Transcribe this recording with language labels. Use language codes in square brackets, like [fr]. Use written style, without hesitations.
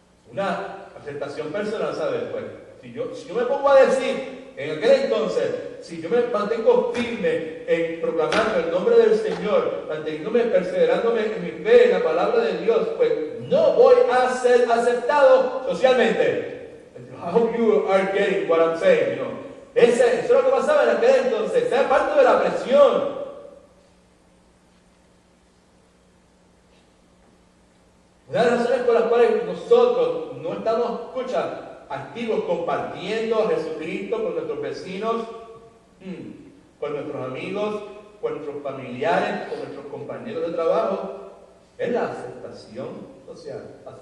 [es] Una aceptación personal, ¿sabes? Pues, si yo me pongo a decir, en aquel entonces, si yo me mantengo firme en proclamando el nombre del Señor, manteniéndome, perseverándome en mi fe, en la palabra de Dios, pues no voy a ser aceptado socialmente. [en] I hope you are getting what I'm saying, you know. [es] Eso es lo que pasaba en aquel entonces. Esa es parte de la presión. Una de las razones por las cuales nosotros no estamos, activos compartiendo a Jesucristo con nuestros vecinos, con nuestros amigos, con nuestros familiares, con nuestros compañeros de trabajo, es la aceptación social.